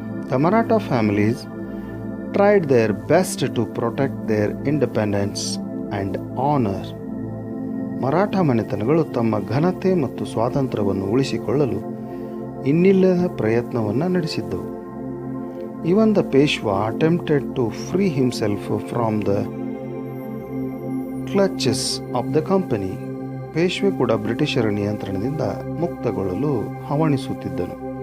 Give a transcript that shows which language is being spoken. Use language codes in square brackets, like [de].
[en] The Maratha families tried their best to protect their independence and honor. [kn] Maratha ಮನೆತನಗಳು ತಮ್ಮ ಘನತೆ ಮತ್ತು ಸ್ವಾತಂತ್ರ್ಯವನ್ನು ಉಳಿಸಿಕೊಳ್ಳಲು ಇನ್ನಿಲ್ಲದ ಪ್ರಯತ್ನವನ್ನು ನಡೆಸಿದ್ದವು. [en] Even the Peshwa attempted to free himself from the clutches of the company. [kn] ಪೇಶ್ವೆ ಕೂಡ ಬ್ರಿಟಿಷರ ನಿಯಂತ್ರಣದಿಂದ ಮುಕ್ತಗೊಳ್ಳಲು ಹವಣಿಸುತ್ತಿದ್ದನು.